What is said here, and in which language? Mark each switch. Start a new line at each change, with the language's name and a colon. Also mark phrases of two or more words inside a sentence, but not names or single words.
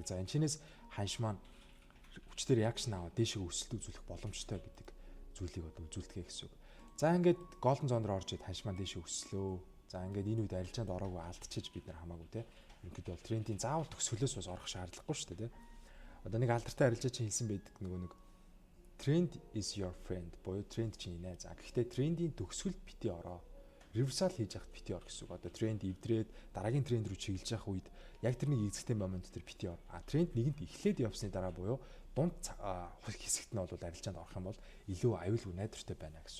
Mongolian: За энэ чинээс ханш маань хүчтэй реакшн аваад дээшээ өсөлт үзүүлэх боломжтой гэдэг зүйлийг одоо үзүүлдэг гэсэн үг. За ингээд
English: golden zone
Mongolian: дээр орж ирээд ханш маань дээшээ өслөө. За ингээд энэ үед арилжаанд ороогүй алдчихж бид нар хамаагүй те. Ерөнхийдөө бол трендийн заавал төгсгөлөөс бас орох шаардлагагүй шүү дээ те. Одоо нэг алдартай арилжаа чинь хэлсэн байдаг нөгөө нэг
English: trend is your friend
Mongolian: буюу тренд чинь нэ. За гэхдээ трендийн төгсгөлд бити ороо. Reversal хийж яхад бити ор гэсэн үг. Одоо тренд эвдрээд дараагийн тренд рүү чиглэж явах үед яг тэрний эзэгтэй момент дээр бити ор. Тренд нэгэнд эхлээд явсны дараа буюу дунд хэсэгт нь бол арилжаанд орох юм бол илүү аюулгүй найдвартай байна гэсэн.